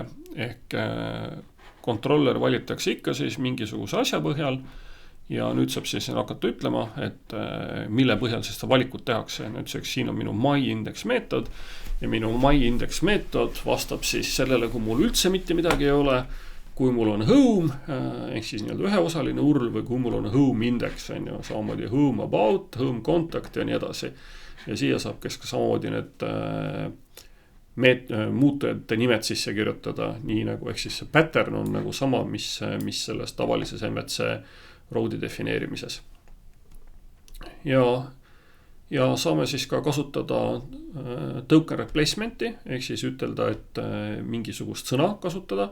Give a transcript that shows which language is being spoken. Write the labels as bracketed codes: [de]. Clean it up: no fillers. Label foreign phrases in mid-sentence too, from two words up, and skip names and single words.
[et] Ehk kontroller valitakse ikka siis mingisuguse asja põhjal ja nüüd saab siis hakata ütlema, et mille põhjal siis seda valikut tehakse. Nüüdseks siin on minu myIndex meetod ja minu myIndex meetod vastab siis sellele, kui mul üldse mitte midagi ei ole, kui mul on home, ehk siis nii-öelda üheosaline URL või kui mul on home index, samamoodi home about, home contact ja nii edasi. Ja siia saab kes ka samamoodi need muutujate nimed sisse kirjutada, nii nagu, ehk siis see pattern on nagu sama, mis selles tavalises MVC road'i defineerimises. Ja saame siis ka kasutada [en] token replacement'i, [et] ehk siis ütelda, et mingisugust sõna kasutada.